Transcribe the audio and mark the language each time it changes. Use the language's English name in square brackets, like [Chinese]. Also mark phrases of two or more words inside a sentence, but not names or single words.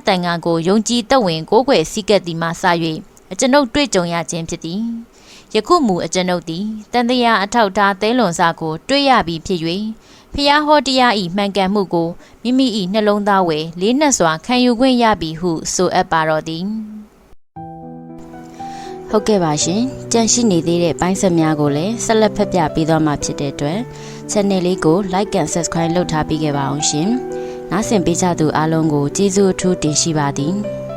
[Burmese] တန်ခါကိုယုံကြည်သက်ဝင်ကိုးကွယ်စည်းကပ်သည်မှစ၍အကျွန်ုပ်တွေ့ကြုံရခြင်းဖြစ်သည်ယခုမူအကျွန်ုပ်သည်တန်တရားအထောက်ထားသဲလွန်စာကိုတွေ့ရပြီးဖြစ်၍ဖျားဟောတရားဤမှန်ကန်မှုကိုမိမိ၏နှလုံးသားဝယ်လေးနက်စွာခံယူခွင့်ရပြီဟုဆိုအပ်ပါတော့သည် ဟုတ်ကဲ့ပါရှင်ကြန့်ရှိနေသေးတဲ့ပိုင်းဆက်များကိုလည်းဆက်လက်ဖတ်ပြပေးသွားမှာဖြစ်တဲ့အတွက် channel လေးကို [English] like and subscribe [Burmese] လုပ်ထားပေးခဲ့ပါအောင်ရှင်နားဆင်ပေးကြသူအားလုံးကိုကျေးဇူးအထူးတင်ရှိပါသည်